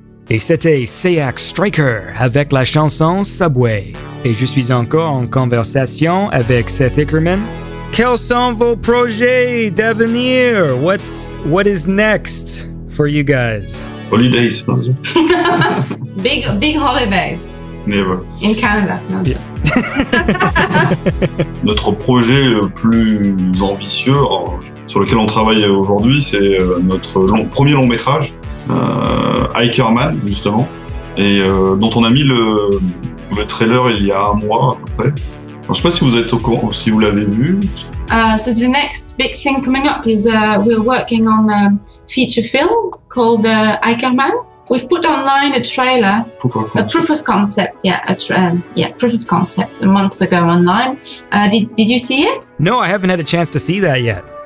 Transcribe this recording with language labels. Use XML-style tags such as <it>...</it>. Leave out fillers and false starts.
<fr>Et c'était Seth Striker avec la chanson Subway. Et je suis encore en conversation avec Seth Ickerman. Quels sont vos projets d'avenir?</fr> <en>What is next for you guys? Holidays. Big holidays Never. in Canada. No, Yeah.</en> <fr>Notre projet le plus ambitieux sur lequel on travaille aujourd'hui, c'est notre premier long métrage, Ickerman justement, et dont on a mis le trailer il y a un mois à peu près. Alors, je sais pas si vous êtes au courant, si vous l'avez vu.</fr> <en>So the next big thing coming up is we're working on a feature film called Ickerman. We've put online a trailer, proof of concept, proof of concept a month ago online. Did you see it? No, I haven't had a chance to see that yet.</en>